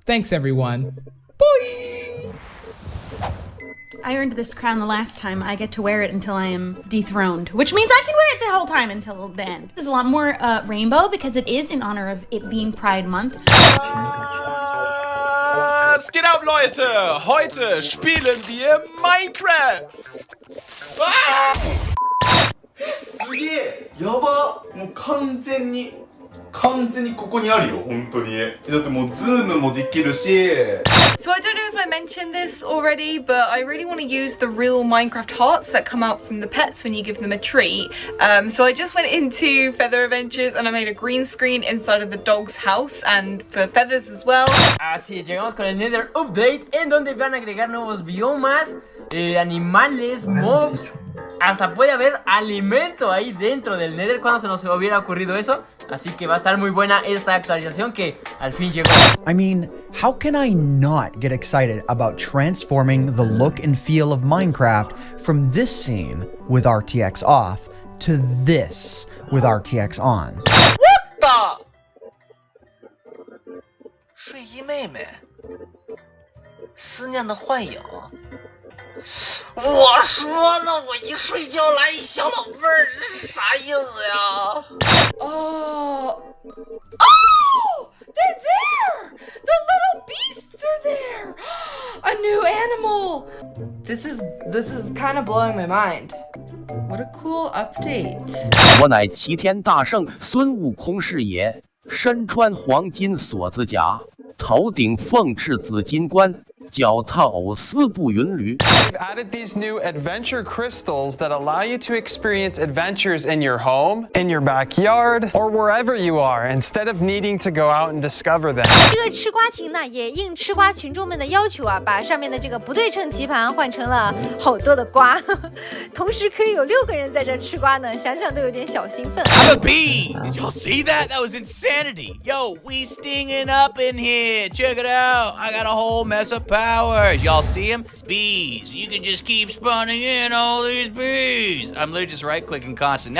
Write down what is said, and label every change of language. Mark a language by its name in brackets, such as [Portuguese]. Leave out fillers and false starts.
[English] Thanks everyone. Bye! I earned this crown the last time. I get to wear it until I am dethroned, which means I can wear it the whole time until the end. There's a lot more rainbow because it is in honor of it being Pride Month. [German] Was geht ab, Leute? Heute spielen wir Minecraft! [Japanese] すげえやばもう完全にここにあるよ本当にだってもうズームもできるし [English] So I don't know if I mentioned this already, but I really want to use the real Minecraft hearts that come out from the pets when you give them a treat. So I just went into Feather Adventures and I made a green screen inside of the dog's house and for feathers as well. [Spanish] Así es, llegamos con el Nether Update en donde van a agregar nuevos biomas, animales, mobs. Hasta puede haber alimento ahí dentro del Nether. Cuando se nos hubiera ocurrido eso. Así que va a estar muy buena esta actualización que al fin llegó. [English] I mean, how can I not get excited about transforming the look and feel of Minecraft from this scene with RTX off to this with RTX on? What the? [Chinese] 睡衣妹妹，思念的幻影。我说呢，我一睡觉来一小老妹儿，这是啥意思呀？ [English] Oh, they're there! The little beasts are there! A new animal! This is kind of blowing my mind. What a cool update. [Chinese] 我乃齐天大圣孙悟空是也，身穿黄金锁子甲，头顶凤翅紫金冠。脚踏藕丝步云驴。 [English] We've added these new adventure crystals that allow you to experience adventures in your home, in your backyard, or wherever you are, instead of needing to go out and discover them. [Chinese] 这个吃瓜亭呢，也应吃瓜群众们的要求啊，把上面的这个不对称棋盘换成了好多的瓜，同时可以有6个人在这吃瓜呢，想想都有点小兴奋。 [English] I'm a bee! Did y'all see that? That was insanity! Yo, we stinging up in here! Check it out! I got a whole mess of powers! Y'all see them? It's bees. You can just keep spawning in all these bees! I'm literally just right-clicking constantly.